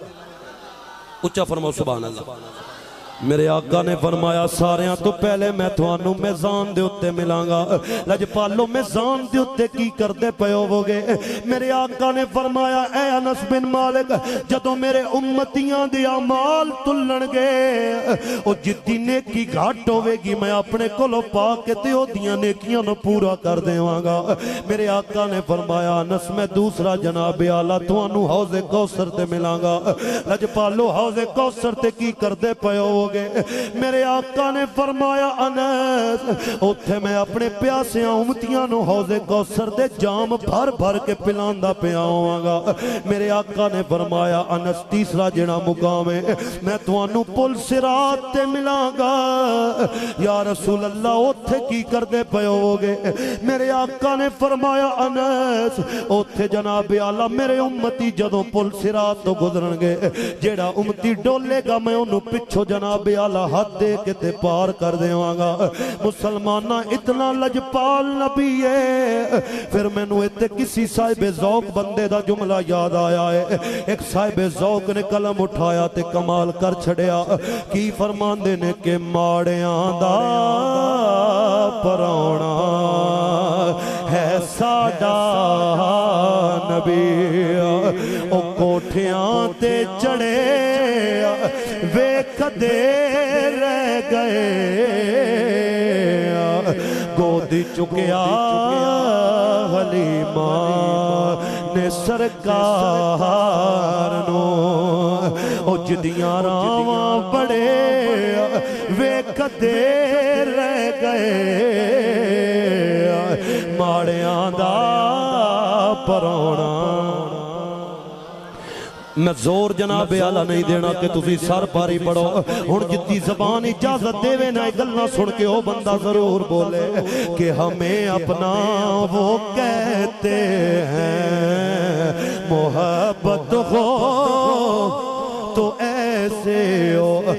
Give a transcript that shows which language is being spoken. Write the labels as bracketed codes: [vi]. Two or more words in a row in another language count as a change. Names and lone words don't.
[pa] اچھا فرماؤ سبحان اللہ میرے آقا نے فرمایا ساریاں تو پہلے میں توانو میزان دے اتے ملاں گا لجپالو میزان دے اتے کی کر دے پیو ہوگے میرے آقا نے فرمایا اے انس بن مالک جدو میرے امتیاں دے اعمال تلن گے او جتنی نیکی گھاٹ ہوئے گی میں اپنے کولو پا کے تے او دیاں نیکیاں نو پورا کر دیواں گا میرے آقا نے فرمایا انس میں دوسرا جناب اعلیٰ توانو حوض کوثر تے ملاں گا لجپالو حوض کوثر تے کی کر دے پیو گے۔ میرے آقا نے فرمایا انس اوتھے میں اپنے پیاسیاں امتیاں نو حوض کوثر دے جام بھر بھر کے پلاندا پیا ہواں گا۔ میرے آقا نے فرمایا انس تیسرا جڑا مقام ہے میں تانوں پل صراط تے ملاں گا۔ [ar] یا رسول اللہ [pa] اوتھے کی کردے پئے ہوگے؟ میرے آقا نے فرمایا انس اوتھے جناب اعلیٰ میرے امتی جدوں پل صراط تو گزرن گے جیڑا امتی ڈولے گا میں انہوں پچھو جناب اعلیٰ ہاتھ دے کے تے پار کر دیواں گا۔ مسلمانہ اتنا لجپال نبی ہے۔ پھر میں نو اتے کسی صاحب ذوق بندے دا جملہ یاد آیا ہے۔ ایک صاحب ذوق نے قلم اٹھایا تے کمال کر چھڑیا کی فرمان دینے کے ماڑیاں دا پراؤنا ہے ساڈا نبی او کوٹھیاں تے چڑھے ویکھدے رہ گئے گودی چکیا حلیمہ نے سرکار نو او جدیاں راواں بڑے ویکھدے رہ گئے ماڑیاں دا پراؤنا۔ میں زور جناب اعلیٰ نہیں دینا کہ تسی سر پاری پڑھو ہن جتنی زبان اجازت دے وے نہ گلاں سن کے او بندہ ضرور بولے کہ [ur] ہمیں اپنا وہ کہتے ہیں محبت ہو تو ایسے ہو۔